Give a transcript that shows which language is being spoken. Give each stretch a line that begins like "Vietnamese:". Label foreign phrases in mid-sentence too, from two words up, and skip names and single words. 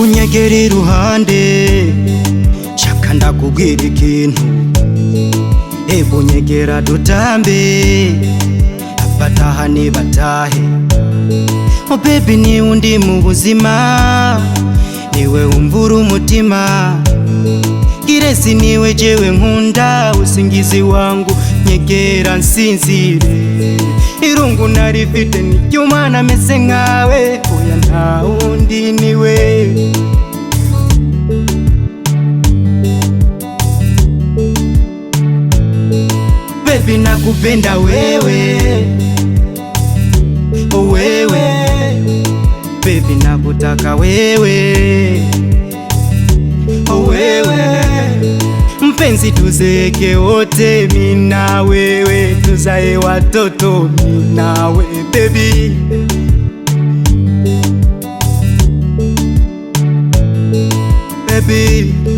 Kinyarwanda: nyegera iruhande shaka ndakubwira ikintu ebo nyegera dutambe abatahane batahe
English: oh baby
Kinyarwanda: ni undi mu buzima niwe umvura umutima kiresi niwe jewe nkunda
Swahili: usingizi wangu
Kinyarwanda: nyegera nsinzire irungu narifite nicyumana ameze nkawe oya nta undi niwe
Swahili: baby nakupenda wewe oh wewe baby nakutaka wewe oh wewe mpenzi tuzeke wote mimi na wewe tuzae watoto mimi na wewe
English: baby baby